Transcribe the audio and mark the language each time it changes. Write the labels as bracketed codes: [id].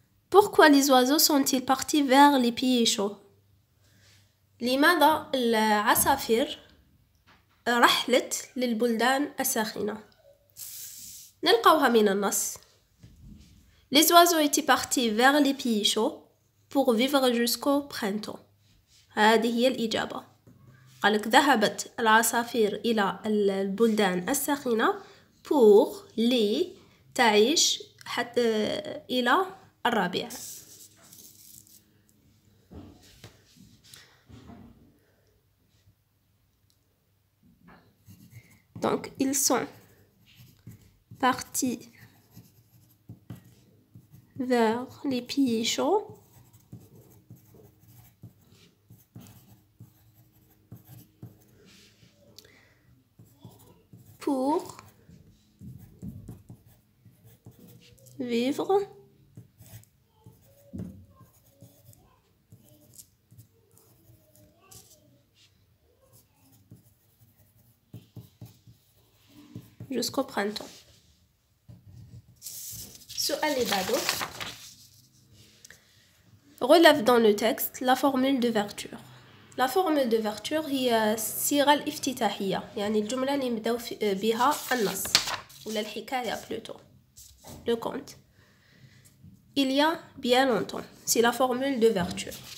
[fr] Pourquoi les oiseaux sont-ils partis vers les pays chauds؟ [ar] لماذا العصافير رحلت للبلدان الساخنة؟ نلقاوها من النص. [fr] Les oiseaux étaient partis vers les pays chauds pour vivre jusqu'au printemps. [ar] هذه هي الإجابة. قالك ذهبت العصافير إلى البلدان الساخنة pour تعيش حتى إلى الربيع. [fr] Donc, ils sont partis vers les pays chauds pour vivre jusqu'au printemps. [ar] السؤال اللي بعده [fr] relève dans le texte la formule d'ouverture. La formule d'ouverture [ar] هي الصيغة الافتتاحية يعني الجملة اللي نبداو بها النص ولا الحكاية plutôt. [fr] Le conte. Il y a bien longtemps. C'est la formule d'ouverture.